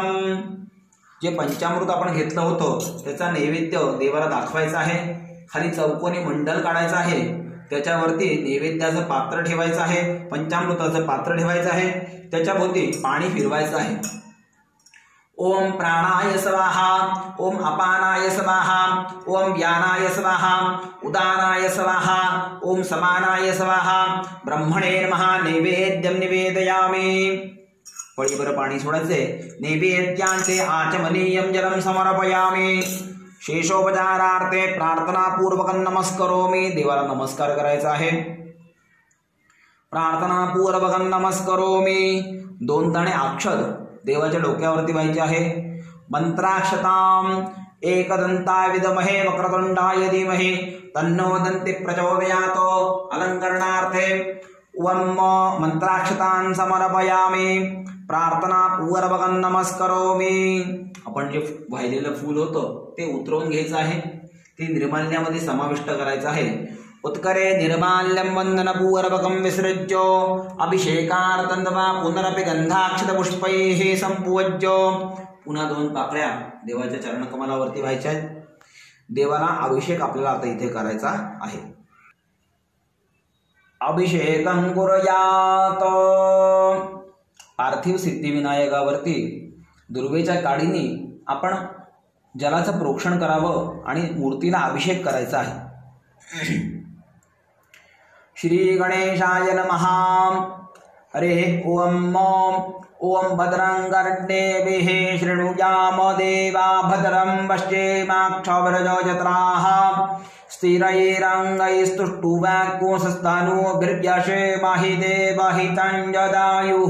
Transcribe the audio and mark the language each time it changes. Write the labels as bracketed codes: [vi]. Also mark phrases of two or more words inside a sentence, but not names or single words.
[mr] जे पंचामृत आपण घेतलं होतं त्याचा नैवेद्य देवाला दाखवायचा आहे। खाली चौकोनी मंडल काढायचं आहे, त्याच्यावरती नैवेद्याचं पात्र ठेवायचं आहे, पंचामृताचं पात्र ठेवायचं आहे, त्याच्याभोवती पाणी फिरवायचं आहे। [sa] ओम प्राणाय स्वाहा, ओम अपानाय स्वाहा, ओम व्यानाय स्वाहा, उदानाय स्वाहा, ओम समानाय स्वाहा, ब्रह्मणे नमः। नैवेद्यं निवेदयामि। [mr] पळीभर पाणी सोडायचे। [sa] नैवेद्यांचे आचमनीयं जलं समर्पयामि। शेषोपचारार्थे प्रार्थनापूर्वक नमस्करोमि। [mr] देवाला नमस्कार करायचा आहे। [sa] प्रार्थनापूर्वक नमस्करोमि। [mr] 2 दाणे अक्षत देवाच्या डोक्यावरती व्हायचे आहे। [sa] मंत्राक्षताम एकदंताय विद्महे वक्रतुंडाय धीमहि तन्नो दन्ति प्रचोदयात्। अलंकरणार्थे ओम मंत्राक्षतान् समर्पयामि। प्रार्थनापूर्वक नमस्करोमि। [mr] आपण जे वाहिलेलं फूल होतं ते उतरवून घ्यायचं आहे। ते निर्माल्यामध्ये समाविष्ट करायचं आहे। [sa] उत्करे निर्माल्यं वंदनपूर्वकं विसृज्य अभिषेकार्थं वा पुनरपि गंधाक्षतपुष्पैः संपूज्य। [mr] पुन्हा 2 पाकळ्या देवाच्या चरणकमलावरती व्हायच्या आहेत। देवाला अभिषेक आपल्याला आता इथे करायचा आहे। [sa] अभिषेकं कुर्यात। [mr] पार्थिव सिद्धिविनायकावरती दुर्वेच्या काडीने आपण जलाचं प्रोक्षण करावं आणि मूर्तीला अभिषेक करायचा आहे। [sa] श्री गणेशाय नमः। हरे ओम। ओम भद्रं कर्णेभिः शृणुयाम देवा भद्रं पश्येमाक्षभिर्यजत्राः स्थिरैरङ्गैस्तुष्टुवाक्योंसस्तनूभिर्व्यशेमहि देवहितं जदायुः।